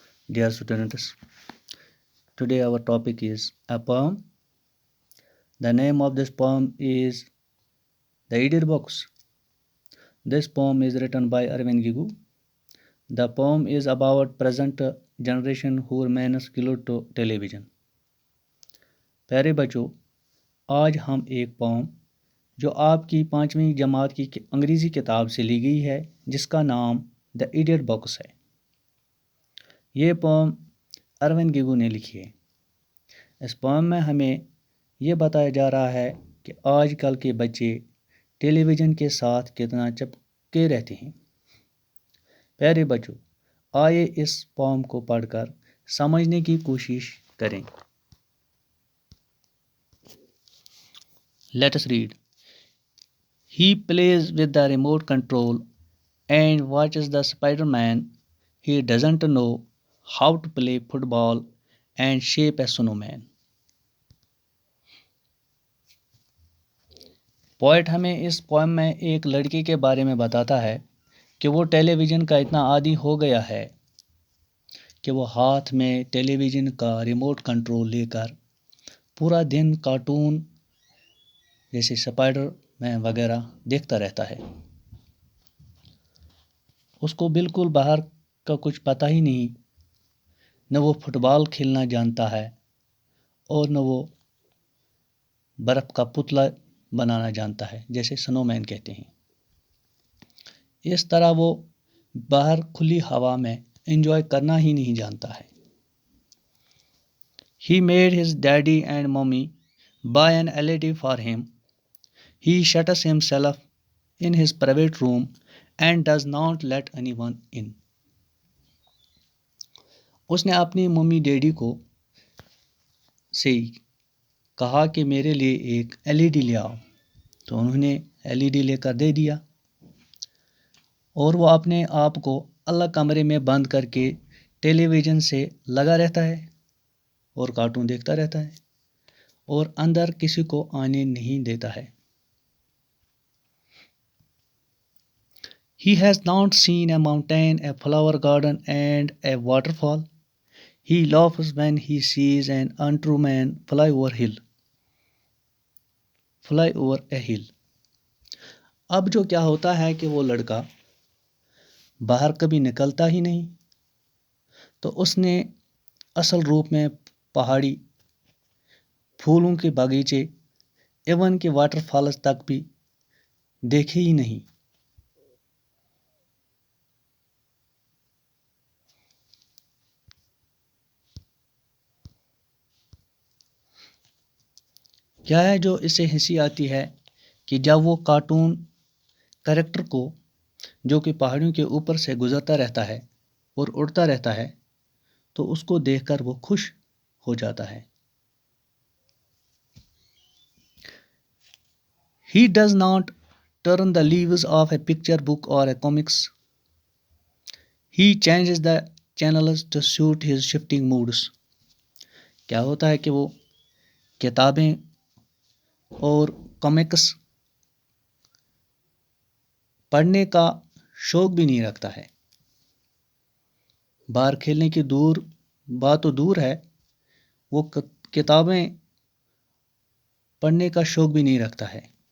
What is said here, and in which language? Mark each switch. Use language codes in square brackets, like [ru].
[en] Dear students, today our topic is a poem. The name of this poem is The Idiot Box. This poem is written by Arvind Gigu. The poem is about present generation who remains glued to television. [hi] प्यारे बच्चों, आज हम एक pome जो आपकी 5वीं जमात की अंग्रेज़ी किताब से ली गई है जिसका नाम द इडियट बॉक्स है। ये पोम अरविंद गिगू ने लिखी है। इस पोम में हमें ये बताया जा रहा है कि आजकल के बच्चे टेलीविज़न के साथ कितना चिपके रहते हैं। प्यारे बच्चों, आइए इस पोम को पढ़कर समझने की कोशिश करें। [en] Let us read. He plays with the remote control and watches the Spider-Man. He doesn't know how to play football and shape a snowman. [hi] Poet हमें इस पोएम में एक लड़के के बारे में बताता है कि वो टेलीविज़न का इतना आदी हो गया है कि वो हाथ में टेलीविज़न का रिमोट कंट्रोल लेकर पूरा दिन कार्टून जैसे स्पाइडर मैन वगैरह देखता रहता है। उसको बिल्कुल बाहर का कुछ पता ही नहीं, न वो फुटबॉल खेलना जानता है और न वो बर्फ़ का पुतला बनाना जानता है जैसे स्नोमैन कहते हैं। इस तरह वो बाहर खुली हवा में एंजॉय करना ही नहीं जानता है। [en] He made his daddy and mommy buy an LED for him. He shuts himself in his private room and does not let anyone in. [hi] उसने अपनी मम्मी डैडी को से कहा कि मेरे लिए एक LED ले आओ, तो उन्होंने LED लेकर दे दिया और वो अपने आप को अलग कमरे में बंद करके टेलीविज़न से लगा रहता है और कार्टून देखता रहता है और अंदर किसी को आने नहीं देता है। [en] He has not seen a mountain, a flower garden and a waterfall. He laughs when he sees an untrue man fly over a hill. [hi] अब जो क्या होता है कि वो लड़का बाहर कभी निकलता ही नहीं, तो उसने असल रूप में पहाड़ी, फूलों के बगीचे एवं के वाटरफॉल्स तक भी देखे ही नहीं। क्या है जो इससे हंसी आती है कि जब वो कार्टून कैरेक्टर को जो कि पहाड़ियों के ऊपर से गुजरता रहता है और उड़ता रहता है तो उसको देखकर वो खुश हो जाता है। [en] He does not turn the leaves of a picture book or a comics. He changes the channels to suit his shifting moods. [hi] क्या होता है कि वो किताबें और कॉमिक्स पढ़ने का शौक भी नहीं रखता है। बाहर खेलने की बात तो दूर है, वो किताबें पढ़ने का शौक भी नहीं रखता है।